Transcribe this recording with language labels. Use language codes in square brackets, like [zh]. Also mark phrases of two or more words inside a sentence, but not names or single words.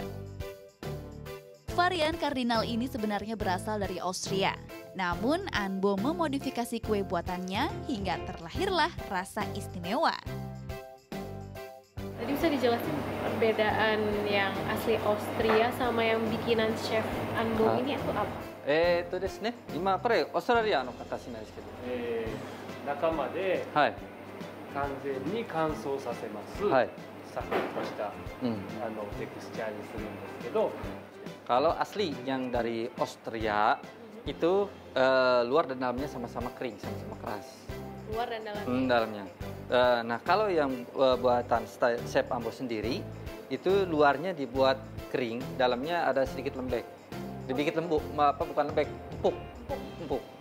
[id] Varian kardinal ini sebenarnya berasal dari Austria. Namun, Anbo memodifikasi kue buatannya hingga terlahirlah rasa istimewa. Tadi bisa dijelasin perbedaan yang asli Austria sama yang bikinan Chef Anbo ini itu apa? [ja] ですね、今これオーストラリアの形なんですけど、中まではい、完全に乾燥させます。はい、サクッとした、テクスチャーにするんですけど、 [id] kalau asli yang dari Austria itu luar dan dalamnya sama-sama kering, sama-sama keras. Luar dan dalamnya. Dalamnya. Nah kalau yang buatan Chef Anbo sendiri itu luarnya dibuat kering, dalamnya ada sedikit lembek, dibikin lembut, bukan lembek, empuk.